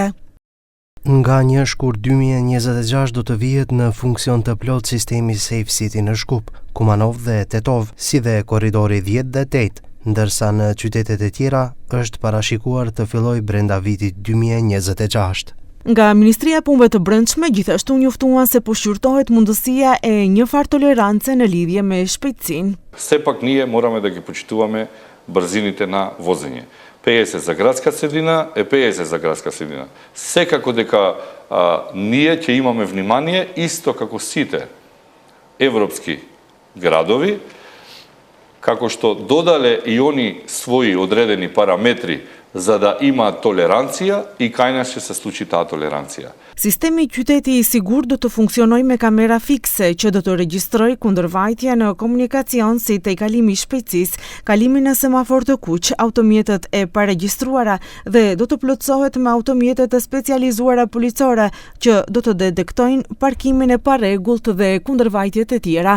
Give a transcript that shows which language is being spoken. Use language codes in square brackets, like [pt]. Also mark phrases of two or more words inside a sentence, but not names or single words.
[sq] Nga 1 shkurt 2026 do të vihet në funksion të plot sistemi Safe City në Shkup, Kumanov dhe Tetov, si dhe korridori 10 dhe 8, ndërsa në qytetet e tjera është parashikuar të fillojë brenda vitit 2026. Nga Ministria e Punëve të Brendshme gjithashtu njoftuan se po shqyrtohet mundësia e një farë tolerance në lidhje me shpejtësinë. [mk] Сепак ние мораме да ги почитуваме брзините на возење. 50 за градска средина е 50 за градска средина. Секако дека ние ќе имаме внимание, исто како сите европски градови, како што додале и они своји одредени параметри за да има толеранција и кај нас ќе се случи таа толеранција. [sq] Sistemi qyteti i sigurt do të funksionojë me kamera fikse që do të regjistrojë kundërvajtje në komunikacion si tejkalimi i shpejtësisë, kalimin në semafor të kuq, automjetet e paregjistruara dhe do të plotësohet me automjetet e specializuara policore që do të detektojnë parkimin e parregullt dhe kundërvajtjet e tjera.